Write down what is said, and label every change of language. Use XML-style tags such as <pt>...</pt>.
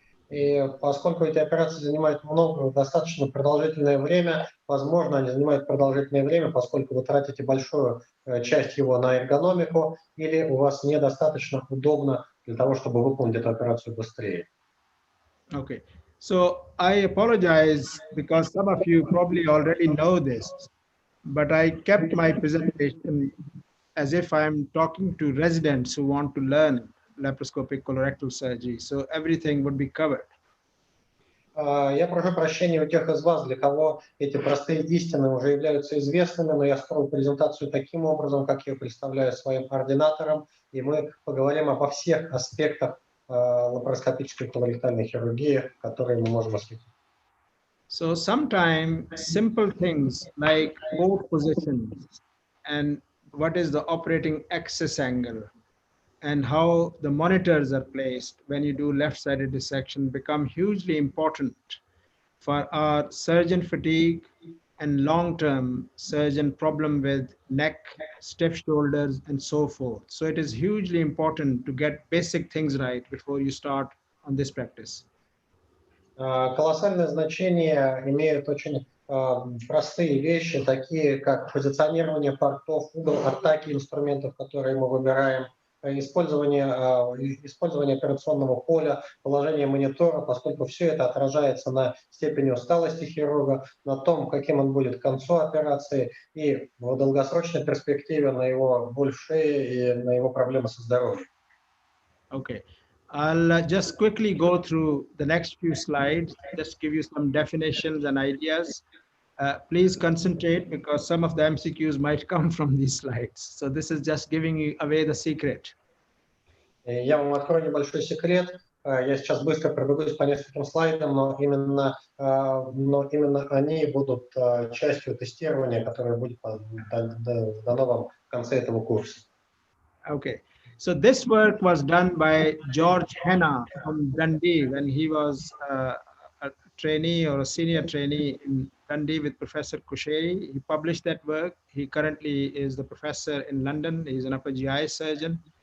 <ru>И поскольку эти операции занимают достаточно продолжительное время, возможно, они занимают продолжительное время, поскольку вы тратите большую часть его на эргономику, или у вас недостаточно удобно для того, чтобы выполнить эту операцию быстрее.</ru> <en>Okay. So I apologize because some of you probably already know this, but I kept my presentation as if I'm talking to residents who want to learn laparoscopic colorectal surgery. So everything would be covered.</en> <ru>Я прошу прощения у тех из вас, для кого эти простые истины уже являются известными, но я строю презентацию таким образом, как я представляю своим ординаторам, и мы поговорим обо всех аспектах лапароскопической колоректальной хирургии, которые мы можем осветить.</ru> <en>So sometimes simple things like port positions and what is the operating axis angle and how the monitors are placed when you do left-sided dissection become hugely important for our surgeon fatigue and long-term surgeon problem with neck, stiff shoulders, and so forth. So it is hugely important to get basic things right before you start on this practice.</en> <ru>Колоссальное значение имеют очень простые вещи, такие как позиционирование портов, угол атаки инструментов, которые мы выбираем, использование операционного поля, положение монитора, поскольку все это отражается на степени усталости хирурга, на том, каким он будет к концу операции и в долгосрочной перспективе на его боль в шее и на его проблемы со здоровьем.</ru> <en>Okay. I'll just quickly go through the next few slides, just give you some definitions and ideas. Please concentrate because some of the MCQs might come from these slides. So this is just giving away the secret.</en> <ru>Я вам открою небольшой секрет. Я сейчас быстро пробегусь по нескольким слайдам, но именно они будут частью тестирования, которое будет дано вам в конце этого курса.</ru> <en>Okay. So this work was done by George Hanna from Dundee when he was a trainee or a senior trainee in Dundee with Professor Kusheri. He published that work. He currently is the professor in London. He's an upper GI surgeon.</en>